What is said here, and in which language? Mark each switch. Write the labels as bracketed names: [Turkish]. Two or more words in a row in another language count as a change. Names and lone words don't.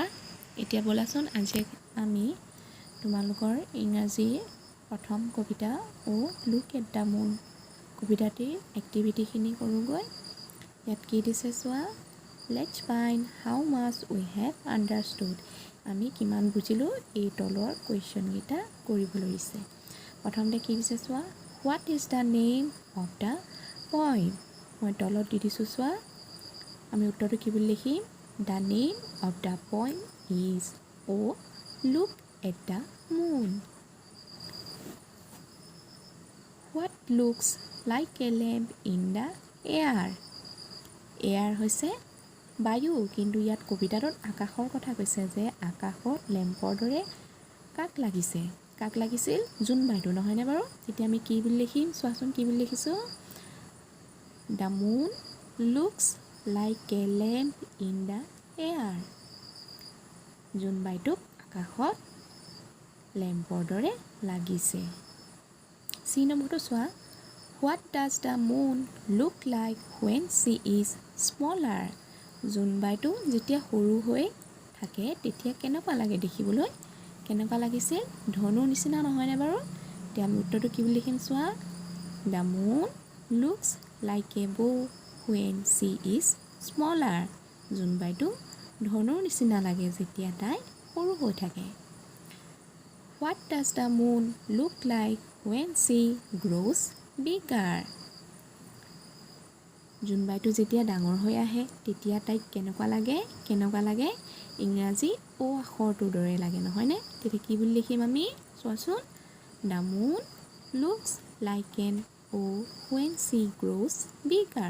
[Assamese] এতিয়া ব'লাচোন আজি আমি তোমালোকৰ ইংৰাজী প্ৰথম কবিতা ও লুক এট দ্য মুন কবিতাটিৰ এক্টিভিটিখিনি কৰোঁগৈ। ইয়াত কি দিছে চোৱা, [English] Let's find how much we have understood. [Assamese] আমি কিমান বুজিলোঁ এই তলৰ কুৱেশ্যনকেইটা কৰিবলৈ দিছে। প্ৰথমতে কি দিছে চোৱা, [English] What is the name of the poem. [Assamese] মই তলত দি দিছোঁ চোৱা, আমি উত্তৰটো কি বুলি লিখিম, [English] The name of the poem is Look at the Moon. What looks like a lamp in the air. [Assamese] এয়াৰ হৈছে বায়ু, কিন্তু ইয়াত কবিতাটোত আকাশৰ কথা কৈছে যে আকাশত লেম্পৰ দৰে কাক লাগিছে। কাক লাগিছিল? জোনবাইটো, নহয়নে বাৰু? তেতিয়া আমি কি বুলি লিখিম চোৱাচোন, কি বুলি লিখিছোঁ, [English] The moon looks like a lamp in the air. [Assamese] জোনবাইটোক আকাশত লেম্পৰ দৰে লাগিছে। চি নম্বৰটো চোৱা, [English] What does the moon look like when she is smaller. [Assamese] জোনবাইটো যেতিয়া সৰু হৈ থাকে তেতিয়া কেনেকুৱা লাগে দেখিবলৈ? কেনেকুৱা লাগিছিল? ধনুৰ নিচিনা, নহয়নে বাৰু? এতিয়া আমি উত্তৰটো কি বুলি লিখিম চোৱা, [English] The moon looks like a bow when she is smaller. [Assamese] জোনবাইটো ধনুৰ নিচিনা লাগে যেতিয়া তাই সৰু হৈ থাকে। [English] What does the moon look like when she grows bigger. [Assamese] জোনবাইটো যেতিয়া ডাঙৰ হৈ আহে তেতিয়া তাইক কেনেকুৱা লাগে? কেনেকুৱা লাগে? ইংৰাজী অ আখৰটোৰ দৰে লাগে, নহয়নে? তেতিয়া কি বুলি লিখিম আমি চোৱাচোন, [English] The moon looks like an O when she grows bigger.